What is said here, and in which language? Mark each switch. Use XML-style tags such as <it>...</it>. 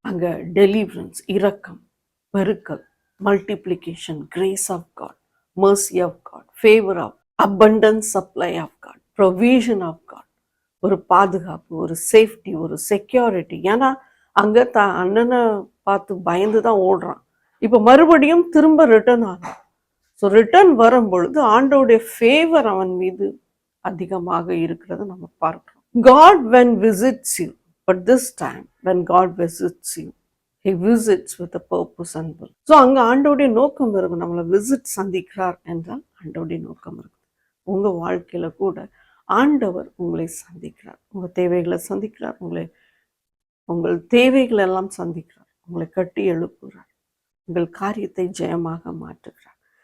<en>அங்க டெலிவரன்ஸ்,</en> <ta>இரக்கம், பெருக்கல்,</ta> <en>multiplication, grace of God, mercy of God, favour of, abundance supply of God, provision of God,</en> <ta>ஒரு பாதுகாப்பு, ஒரு</ta> <en>Safety, ஒரு security.</en> <ta>ஏன்னா அங்க தான் அண்ணனை பார்த்து பயந்து தான் ஓடுறான். இப்போ மறுபடியும் திரும்ப ரிட்டர்ன் ஆகும். ஸோ ரிட்டர்ன் வரும் பொழுது ஆண்டோடைய ஃபேவர் அவன் மீது அதிகமாக இருக்கிறத நம்ம பார்க்கிறோம்.</ta> <en>God when visits you, but this time when God visits you, he visits with a purpose and will.</en> <ta>So அங்க ஆண்டோடைய நோக்கம் இருக்கும். நம்மளை சந்திக்கிறார் என்றால் ஆண்டோடைய நோக்கம் இருக்கும். உங்க வாழ்க்கையில கூட ஆண்டவர் உங்களை சந்திக்கிறார், உங்க தேவைகளை சந்திக்கிறார், உங்கள் தேவைகள் எல்லாம் சந்திக்கிறார், உங்களை கட்டி எழுப்புகிறார், உங்கள் காரியத்தை ஜெயமாக மாற்றுகிறார்.</ta>